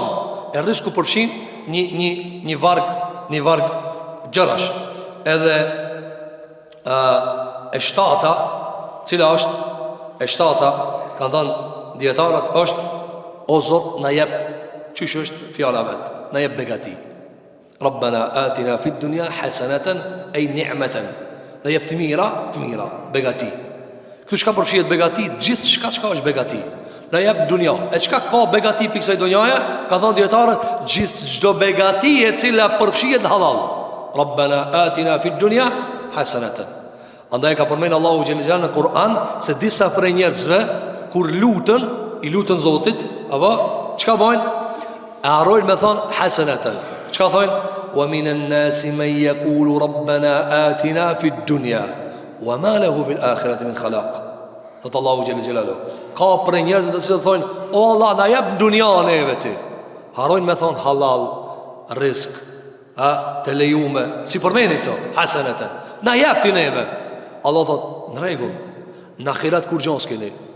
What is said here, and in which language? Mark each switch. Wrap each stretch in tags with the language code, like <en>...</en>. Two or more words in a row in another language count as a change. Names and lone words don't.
<sq>E rizku përfshin një varg gjërash. Edhe e shtata, cila është e shtata, kanë thënë dietarët, është o Zot na jep, çish është fjala vet, na jep begati.</sq> <ar>ربنا آتنا في الدنيا حسنة أي نعمة.</ar> <sq>Na jep të mira, begati. Kjo çka përfshihet begati, gjithçka çka është begati. na jep dunja. E çka ka begati pikë kësaj dunjaje? Ka thënë dietarët, çdo begati e cila përfshihet halal.</sq> <ar>ربنا آتنا في الدنيا حسنة.</ar> <sq>Andaj ka përmend Allahu xhelal në Kur'an se disa prej njerëzve kur lutën, i lutën Zotit, apo çka bojnë? E harrojnë me thonë hasanatan. Çka thonë?</sq> <ar>ومن الناس من يقول ربنا آتنا في الدنيا وما له في الآخرة من خلاق.</ar> <sq>Thot Allahu</sq> <ar>جل جلاله.</ar> <sq>Ka prej njerëzve të cilët thonë, o Allah, na jep dunja neve ti. Harrojnë me thonë halal, rizq, të lejume, si përmeni këto, hasanatan. Na jep ti neve. Allah thot, në rregull, në ahiret kur gjon s'keni.</sq>